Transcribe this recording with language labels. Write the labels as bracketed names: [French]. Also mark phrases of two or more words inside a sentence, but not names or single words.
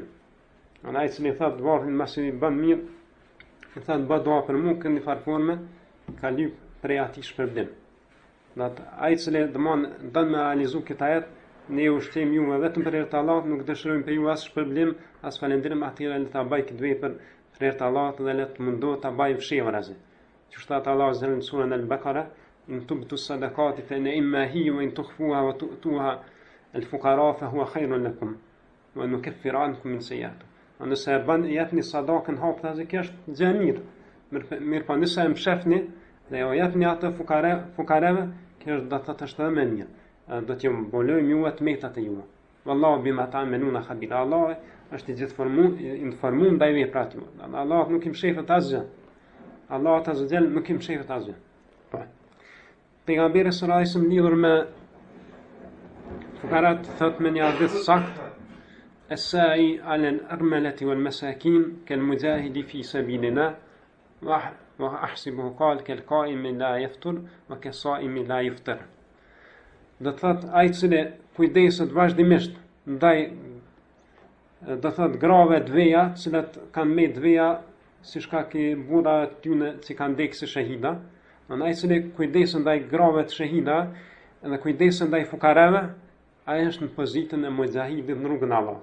[Albanian] Ai që i thot dëvartin masi i bën mirë, i thot bë dua për mua, kënd në far forme ka lyp prej atij shpërblim. Ai që don me realizu këtë ajet, ne ju ushtrojmë ju vetëm për hir të Allahut, nuk dëshirojmë për ju as shpërblim, as falendrim, atëherë le ta bëj këtë vepër për hir të Allahut dhe le të mundohet ta bëj fshehurazi. Që shtat Allahu azza në surën Al-Baqara, [Arabic] إن تبدوا الصدقات فنعما هي وإن تخفوها وتؤتوها الفقراء فهو خير لكم ونكفر عنكم من سيئاتكم. [Albanian] Nëse japni sadakën haptazi, kjo është gjë e mirë. Mirë po nëse e mshefni dhe jo japni atë fukareve, kjo është do të thotë është më mirë. Do t'ju mbolojmë ju të metat e ju. [Arabic] والله بما تعملون خبير. [Albanian] Allah është i gjithë informuar ndaj veprat ju. Allah nuk i mshefet asgjë. Allah [Arabic] عز وجل [Albanian] nuk i mshefet asgjë. Po. Pejgamberi [Arabic] صلى الله عليه وسلم [Albanian] lidhur me fukarat thot me një hadith sakt: [Arabic] "الساعي على الأرملة والمساكين كالمجاهد في سبيل الله وأحسبه قال كالقائم لا يفتر وكالصائم لا يفطر." [Albanian] Do të thot ai që kujdeset vazhdimisht ndaj do thot grave të veja, të cilat kanë me të veja si shkak i burra tyne që kanë ndekë si shahida. Ai që kujdesen ndaj grave të shahida dhe kujdesen ndaj fukarave, ai është në pozitën e mujahidit në rrugën e Allahut.